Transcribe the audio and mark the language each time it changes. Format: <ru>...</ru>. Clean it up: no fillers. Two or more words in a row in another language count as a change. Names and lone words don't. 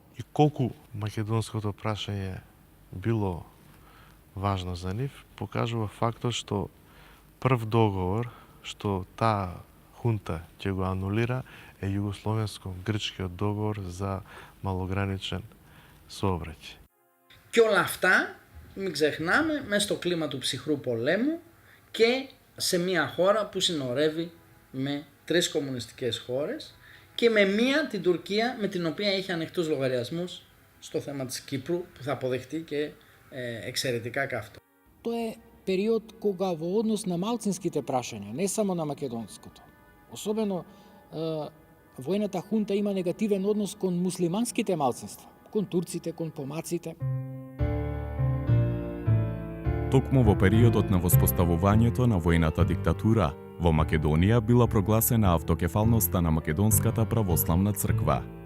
<mk>И колку македонското прашање било важно за нив, покажува фактот што прв договор што таа хунта ќе го анулира е југословенско-грчкиот договор за малограничен сообраќај.</mk> <el>Και όλα αυτά, μην ξεχνάμε, μέσα στο κλίμα του ψυχρού πολέμου και σε μια χώρα που συνορεύει με 3 κομμουνιστικές χώρες και με μία, την Τουρκία, με την οποία έχει ανοιχτούς λογαριασμούς στο θέμα της Κύπρου, που θα αποδεχτεί και εξαιρετικά καυτό.</el> <mk>Тоа е период кога во однос на малцинските прашања, не само на македонското, особено војната хунта има негативен однос кон муслиманските малцинства, кон турците, кон помаците. Токму во периодот на воспоставувањето на војната диктатура, во Македонија била прогласена автокефалноста на Македонската православна црква.</mk>